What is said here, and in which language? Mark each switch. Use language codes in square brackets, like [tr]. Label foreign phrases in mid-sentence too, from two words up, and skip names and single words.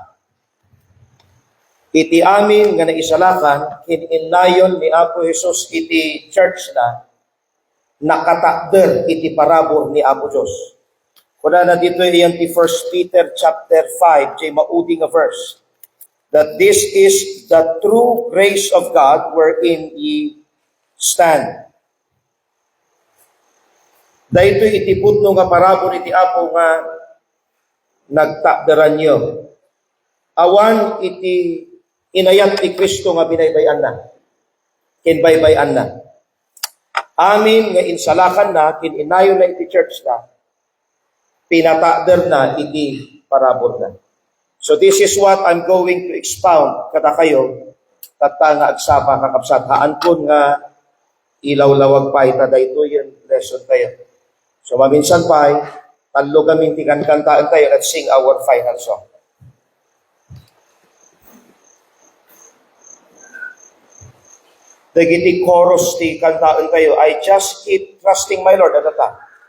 [ilo] Iti amin nga naisalakan, kininayon ni Apo Jesus iti church na nakatakder iti parabor ni Apo Diyos. Kuna na dito iyan ti 1 Peter chapter 5, jay mauding a verse, [en] that this is the true grace of God wherein ye stand. [ilo] Dahito iti putno nga parabor iti Apo nga nagtakderan nyo. Awan iti inayat ni Kristo nga binaybayan na. Kinbaybayan na. Amin nga insalakan na, kininayon na iti church na, pinatakder na iti parabor na. [en] So this is what I'm going to expound [ilo] kada kayo, tata nga agsapa kakapsat. Haan ko nga ilawlawag pa ita dahito yung lesson kayo. So maminsan pa ay, talo kami kantaan tayo, [en] let's sing our final song. [ilo] Dagiti chorus ti kantaan tayo, [en] I just keep trusting my Lord at the time.